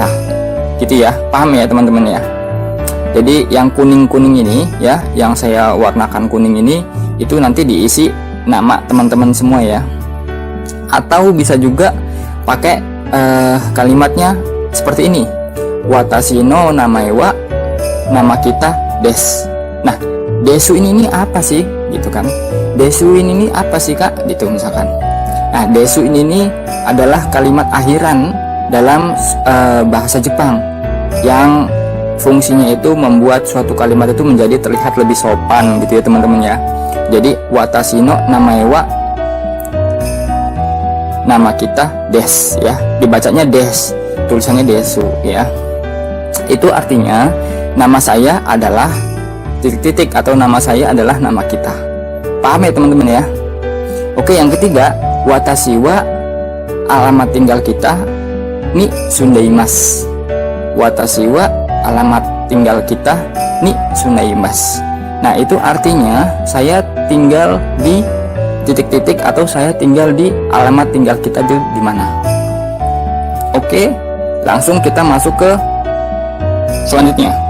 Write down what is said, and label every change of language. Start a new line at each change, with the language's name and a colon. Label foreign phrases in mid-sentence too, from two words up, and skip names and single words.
Indonesian: Gitu ya. Paham ya teman-teman ya? Jadi yang kuning-kuning ini ya, yang saya warnakan kuning ini itu nanti diisi nama teman-teman semua ya. Atau bisa juga pakai kalimatnya seperti ini.
Japanese: 私の名前は
Indonesian: nama kita
Japanese: です.
Indonesian: Nah, desu ini apa sih? Gitu kan. Desu ini apa sih Kak? Gitu misalkan. Nah, desu ini adalah kalimat akhiran dalam bahasa Jepang yang fungsinya itu membuat suatu kalimat itu menjadi terlihat lebih sopan gitu ya teman-teman ya. Jadi
Japanese: 私の名前は
Indonesian: nama kita
Japanese: です
Indonesian: ya, dibacanya des, tulisannya desu ya. Itu artinya nama saya adalah titik-titik atau nama saya adalah nama kita. Paham ya teman-teman ya? Oke, yang ketiga,
Japanese: 私は
Indonesian: alamat tinggal kita
Japanese: に住んでいます. 私は
Indonesian: alamat tinggal kita
Japanese: に住んでいます.
Indonesian: Nah, itu artinya saya tinggal di titik-titik atau saya tinggal di alamat tinggal kita di mana. Oke, langsung kita masuk ke selanjutnya.